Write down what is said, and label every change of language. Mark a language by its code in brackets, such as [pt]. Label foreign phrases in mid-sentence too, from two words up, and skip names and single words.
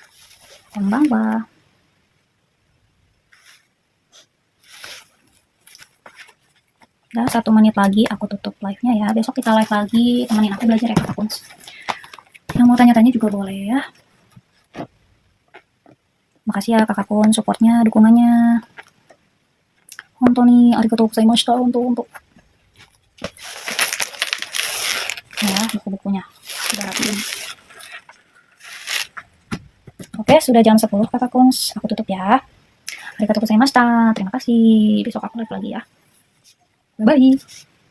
[id] Konbanwa. Udah 1 menit lagi aku tutup live-nya ya. Besok kita live lagi, temenin aku belajar ya Kakak Kuns. Yang mau tanya-tanya juga boleh ya. Makasih ya Kakak Kun, supportnya, dukungannya. [ja] 本当にありがとうございました untuk. [id] Ya, buku-bukunya. Sudah rapiin. Oke, sudah jam 10 Kakak Kun. Aku tutup ya. [ja] ありがとうございました. [id] Terima kasih. Besok aku live lagi ya. Bye-bye.